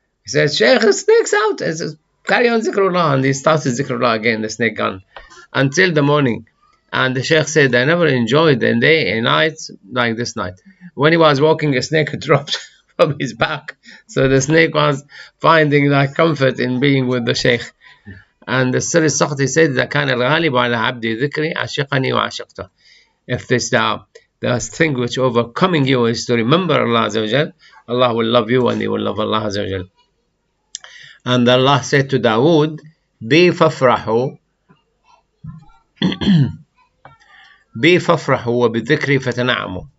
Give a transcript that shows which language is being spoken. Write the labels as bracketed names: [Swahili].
[English] He said, Shaykh, snakes out. He says, carry on zikrullah. And he started zikrullah again, the snake gone. Until the morning. And the Shaykh said, I never enjoyed the day and night like this night. When he was walking, a snake dropped from his back. So the snake was finding like comfort in being with the Shaykh. And the Sir Sakhti said, [Arabic] إذا كان الغالب على عبدي ذكري عشقني وعشقته. [English] If this the thing which overcoming you is to remember Allah Azza wa Jal, Allah will love you and He will love Allah Azza wa Jal. And Allah said to Dawood, [Arabic] Be fafrahu wa bidhikri fatana'amu.